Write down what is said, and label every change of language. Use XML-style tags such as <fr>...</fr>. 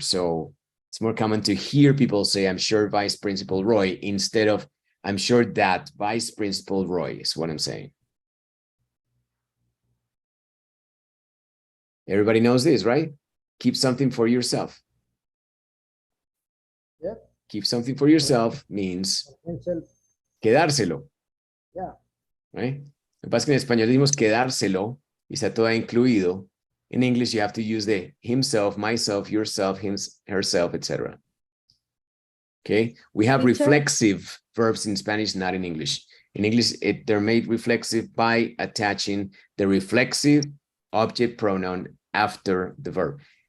<en>So it's more common to hear people say, I'm sure Vice Principal Roy, instead of, I'm sure that Vice Principal Roy is what I'm saying. Everybody knows this, right? Keep something for yourself. Yep. Keep something for yourself means Himself.</en> <es>quedárselo.</es> <en>Yeah. Right?</en> <es>Lo que pasa es que en español decimos quedárselo y está todo incluido.</es> <en>In English, you have to use the himself, myself, yourself, him, herself, etc. Okay? We have Teacher? reflexive verbs in Spanish, not in English. In English, they're made reflexive by attaching the reflexive object pronoun after the verb.</en>